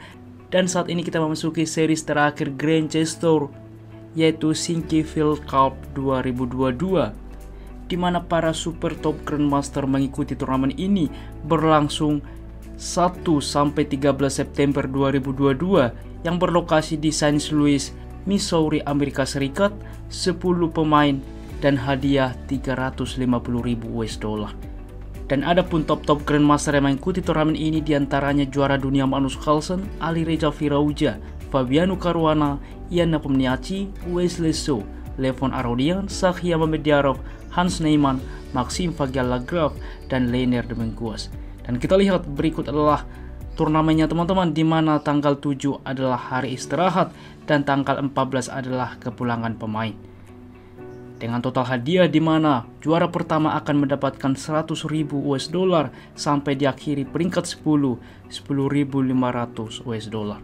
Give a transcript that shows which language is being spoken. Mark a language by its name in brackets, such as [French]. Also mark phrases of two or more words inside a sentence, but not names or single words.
[Indonesian] Dan saat ini kita memasuki series terakhir Grand Chess Tour, yaitu Sinquefield Cup 2022, di mana para [English] super top grandmaster [Indonesian] mengikuti turnamen ini berlangsung 1-13 September 2022 yang berlokasi di St. Louis, Missouri, Amerika Serikat. 10 pemain dan hadiah 350.000 [English] US dollar. [Indonesian] Dan ada pun [English] top grandmaster [Indonesian] yang mengikuti turnamen ini, diantaranya juara dunia Magnus Carlsen, Alireza Firouzja, Fabiano Caruana, Ian Nepomniachtchi, Wesley So, Levon Aronian, Sahia Mamediyarov, Hans Niemann, Maxime Vachier-Lagrave, dan Leonard Menguas. Dan kita lihat berikut adalah turnamennya teman-teman, di mana tanggal 7 adalah hari istirahat dan tanggal 14 adalah kepulangan pemain. Dengan total hadiah di mana juara pertama akan mendapatkan 100.000 [English] US dollar [Indonesian] sampai diakhiri peringkat 10, 10.500 US dollar.